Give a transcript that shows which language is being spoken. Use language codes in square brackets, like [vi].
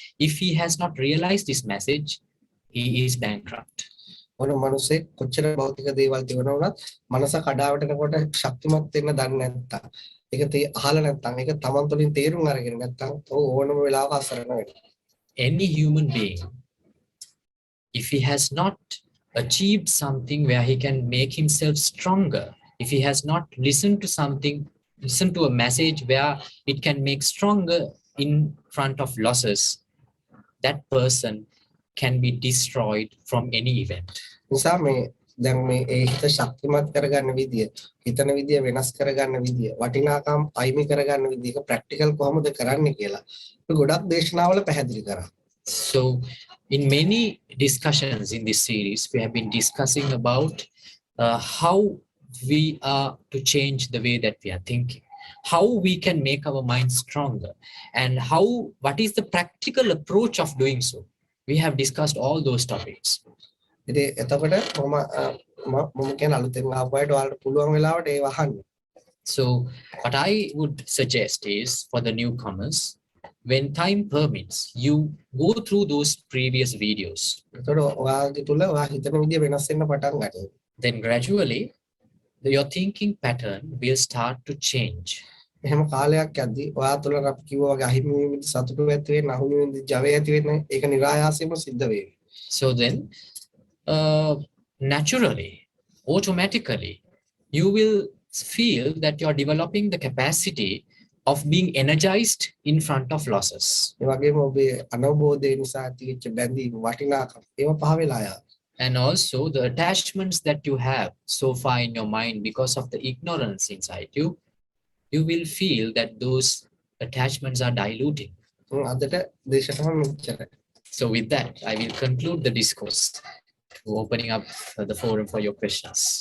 [en] If he has not realized this message, he is bankrupt. [si] ඕන මිනිස්සෙක් කොච්චර භෞතික දේවල් තිබුණා වුණත් මනස කඩාවැටෙනකොට ශක්තිමත් වෙන්න දන්නේ නැත්තම් ඒක අහලා නැත්තම් ඒක තමන් තුළින් තේරුම් අරගෙන නැත්තම් ඔහු ඕනම වෙලාවක අසරණ වෙනවා. [en] Any human being, if he has not achieved something where he can make himself stronger, if he has not listened to a message where it can make stronger in front of losses, that person can be destroyed from any event. [si] නිසා මේ දැන් මේ ඒ හිත ශක්තිමත් කරගන්න විදිය, හිතන විදිය වෙනස් කරගන්න විදිය, වටිනාකම් අයිමි කරගන්න විදිය ප්‍රැක්ටිකල් කොහොමද කරන්නේ කියලා ගොඩක් දේශනාවල පැහැදිලි කරා. [en] So in many discussions in this series, we have been discussing about how we are to change the way that we are thinking, how we can make our mind stronger, and what is the practical approach of doing so. We have discussed all those topics. [si] ඉතින් එතකොට මම කියන අලුතෙන් ආපුවාට ඔයාලට පුළුවන් වෙලාවට ඒව අහන්න. [en] So what I would suggest is for the newcomers, when time permits, you go through those previous videos. [si] එතකොට ඔයාගේ තුල ඔයා හිතන විදිය වෙනස් වෙන්න පටන් ගන්නවා. [en] Then gradually, your thinking pattern will start to change. [si] එහෙම කාලයක් යද්දී ඔයා තුල අපි කිව්වා වගේ අහිමි වීම සතුටු ඇති වෙන අහුමි වීම ජවය ඇති වෙන ඒක නිරායාසයෙන්ම සිද්ධ වෙයි. [en] So then, naturally, automatically, you will feel that you are developing the capacity of being energized in front of losses. [si] ඒ වගේම ඔබේ අනවබෝධය නිසා ඇතිවෙච්ච බැඳීම් වටිනාකම් ඒව පහ වෙලා යනවා. [en] And also the attachments that you have so far in your mind because of the ignorance inside you, you will feel that those attachments are diluting. [si] අදට දේශනාව මෙච්චරයි. [en] So with that, I will conclude the discourse, opening up the forum for your questions.